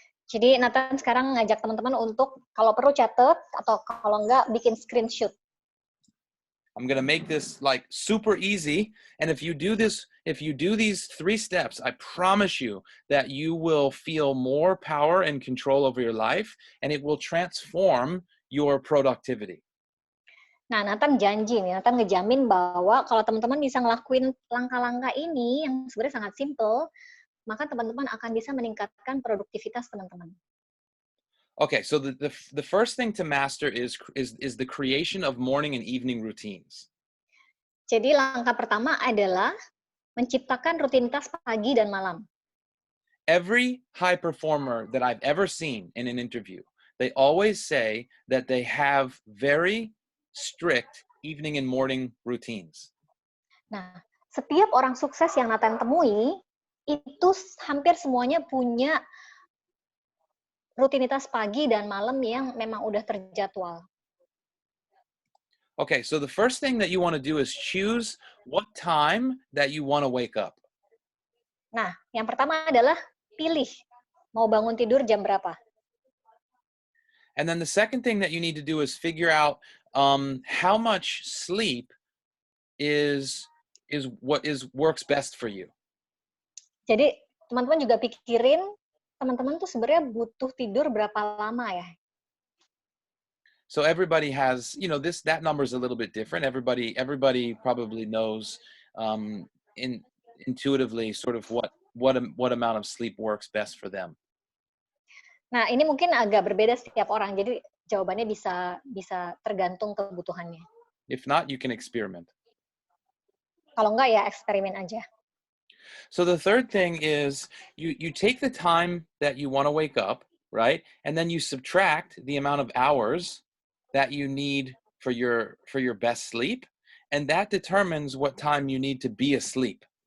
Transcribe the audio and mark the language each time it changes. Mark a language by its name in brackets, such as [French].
[Indonesian] Jadi Nathan sekarang ngajak teman-teman untuk kalau perlu catat atau kalau enggak bikin screenshot. [English] I'm gonna make this like super easy, and if you do these 3 steps, I promise you that you will feel more power and control over your life, and it will transform your productivity. [Indonesian] Nah, Nathan janji nih, Nathan ngejamin bahwa kalau teman-teman bisa ngelakuin langkah-langkah ini yang sebenarnya sangat simple, maka teman-teman akan bisa meningkatkan produktivitas teman-teman. [English] Okay, so the first thing to master is the creation of morning and evening routines. [Indonesian] Jadi langkah pertama adalah menciptakan rutinitas pagi dan malam. [English] Every high performer that I've ever seen in an interview, they always say that they have very strict evening and morning routines. [Indonesian] Nah, setiap orang sukses yang Nathan temui, itu hampir semuanya punya rutinitas pagi dan malam yang memang udah terjadwal. [English] Okay, so the first thing that you want to do is choose what time that you want to wake up. [Indonesian] Nah, yang pertama adalah pilih mau bangun tidur jam berapa. [English] And then the second thing that you need to do is figure out how much sleep is what works best for you. [Indonesian] Jadi teman-teman juga pikirin teman-teman tuh sebenarnya butuh tidur berapa lama ya. [English] So everybody has, that number is a little bit different. Everybody probably knows intuitively sort of what amount of sleep works best for them. [Indonesian] Nah, ini mungkin agak berbeda setiap orang. Jadi jawabannya bisa tergantung kebutuhannya. [English] If not, you can experiment. [Indonesian] Kalau enggak ya eksperimen aja. [English] So the third thing is you take the time that you want to wake up, right? And then you subtract the amount of hours that you need for your best sleep, and that determines what time you need to be asleep.